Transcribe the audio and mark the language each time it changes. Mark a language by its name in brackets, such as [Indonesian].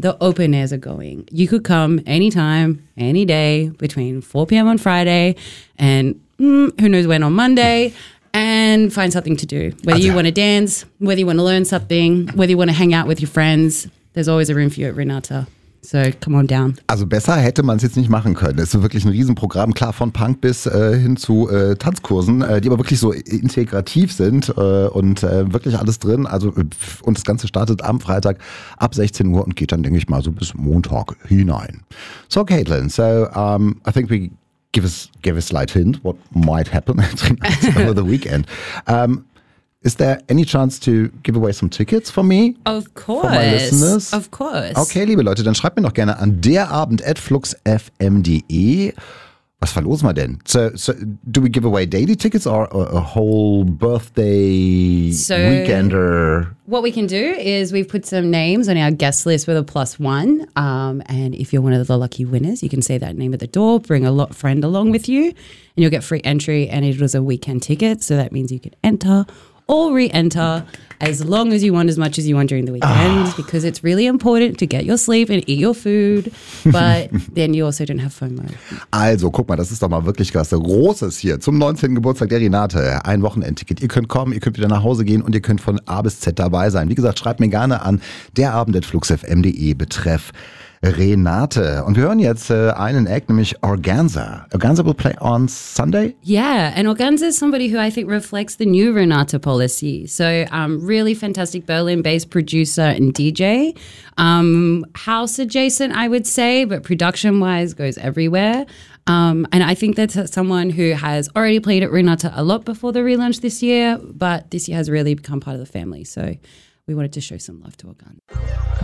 [English] The open airs are going. You could come anytime, any day, between 4 p.m. on Friday and who knows when on Monday. and find something to do. Whether also, you want to dance, whether you want to learn something, whether you want to hang out with your friends, there's always a room for you at Renata. So come on down. [German] Also besser hätte man es jetzt nicht machen können. Es ist wirklich ein Riesenprogramm, klar, von Punk bis hin zu Tanzkursen, die aber wirklich so integrativ sind und wirklich alles drin. Also und das Ganze startet am Freitag ab 16 Uhr und geht dann, denke ich mal, so bis Montag hinein. [English] So Caitlin, so I think we give a slight hint what might happen over the weekend. Is there any chance to give away some tickets for me? Of course. For my listeners? Of course. [German] Okay, liebe Leute, dann schreibt mir doch gerne an derabend@fluxfm.de. Was verlosen wir denn? [English] So do we give away daily tickets or a whole birthday weekender? What we can do is we've put some names on our guest list with a plus one. And if you're one of the lucky winners, you can say that name at the door, bring a friend along with you, and you'll get free entry. And it was a weekend ticket, so that means you can enter or re-enter as long as you want, as much as you want during the weekend, because it's really important to get your sleep and eat your food, but then you also don't have FOMO. [German] Also, guck mal, das ist doch mal wirklich klasse. Großes hier zum 19. Geburtstag der Renate. Ein Wochenendticket. Ihr könnt kommen, ihr könnt wieder nach Hause gehen und ihr könnt von A bis Z dabei sein. Wie gesagt, schreibt mir gerne an derabend@fluxfm.de betreff Renate. Und wir hören jetzt einen Act, nämlich Organza. [English] Organza will play on Sunday? Yeah, and Organza is somebody who I think reflects the new Renata policy. So really fantastic Berlin-based producer and DJ. House adjacent, I would say, but production-wise goes everywhere. And I think that's someone who has already played at Renata a lot before the relaunch this year, but this year has really become part of the family. So we wanted to show some love to Organza.